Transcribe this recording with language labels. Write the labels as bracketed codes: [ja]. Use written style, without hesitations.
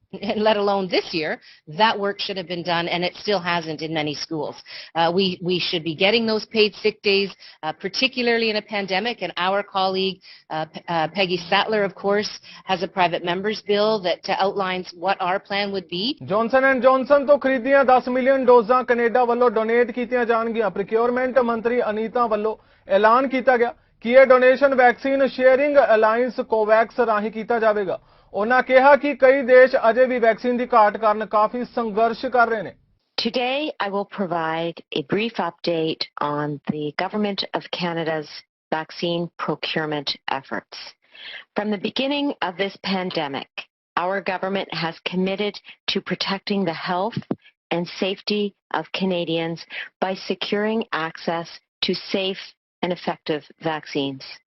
[en] Let alone this year, that work should have been done, and it still hasn't in many schools. We should be getting those paid sick days, particularly in a pandemic, and our colleague, Peggy Sattler, of course, has a private member's bill that outlines what our plan would be. [pa] Johnson and Johnson ਤੋਂ ਖਰੀਦੀਆਂ 10 million ਡੋਜ਼ਾਂ Canada ਵੱਲੋਂ donate ਕੀਤੀਆਂ ਜਾਣਗੀਆਂ। Procurement ਮੰਤਰੀ ਅਨੀਤਾ ਵੱਲੋਂ ਐਲਾਨ ਕੀਤਾ ਗਿਆ ਕਿ ਇਹ ਡੋਨੇਸ਼ਨ ਵੈਕਸੀਨ ਸ਼ੇਅਰਿੰਗ ਅਲਾਈਅੰਸ ਕੋਵੈਕਸ ਰਾਹੀਂ ਕੀਤਾ ਜਾਵੇਗਾ। ਉਹਨਾਂ ਕਿਹਾ ਕਿ ਕਈ ਦੇਸ਼ ਅਜੇ ਵੀ ਵੈਕਸੀਨ ਦੀ ਘਾਟ ਕਾਰਨ ਕਾਫੀ ਸੰਘਰਸ਼ ਕਰ ਰਹੇ ਨੇ। [en] Today, I will provide a brief update on the Government of Canada's vaccine procurement efforts. From the beginning of this pandemic, our government has committed to protecting the health and safety of Canadians by securing access to safe and effective vaccines.